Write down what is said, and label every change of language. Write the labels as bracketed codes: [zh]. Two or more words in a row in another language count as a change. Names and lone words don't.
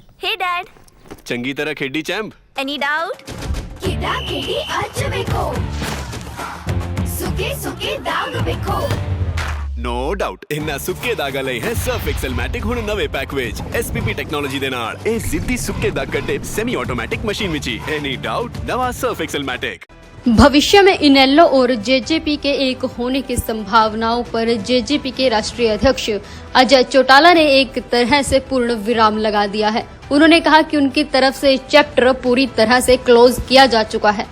[en] Hey Dad, [pa] ਚੰਗੀ ਤਰ੍ਹਾਂ ਖੇਡੀ ਚੈਂਪ। [en] any doubt? [kn] ಕಿಡ ಕಿಡಿ ಹಚ್ಚಬೇಕು ಸುಖಿ ಸುಖಿ ದಾಗ ಬೇಕು [en] No doubt [pa] ਇੰਨਾ ਸੁੱਕੇ ਦਾਗਾ ਲਈ ਹੈ ਸਰਫ਼ ਐਕਸਲ ਮੈਟਿਕ ਹੁਣ ਨਵੇ ਪੈਕ ਵਿਚ [en] SPP technology [pa] ਦੇ ਨਾਲ ਏ ਜ਼ਿੱਦੀ ਸੁੱਕੇ ਦਾਗ ਕੱਢੇ [en] semi automatic machine [pa] ਵਿਚ ਹੀ [en] any doubt [pa] ਨਵਾ ਸਰਫ਼ ਐਕਸਲ ਮੈਟਿਕ। [hi] भविष्य में इनेलो और जेजेपी के एक होने की संभावनाओं पर जेजेपी के राष्ट्रीय अध्यक्ष अजय चौटाला ने एक तरह से पूर्ण विराम लगा दिया है। उन्होंने कहा कि उनकी तरफ से चैप्टर पूरी तरह से क्लोज किया जा चुका है।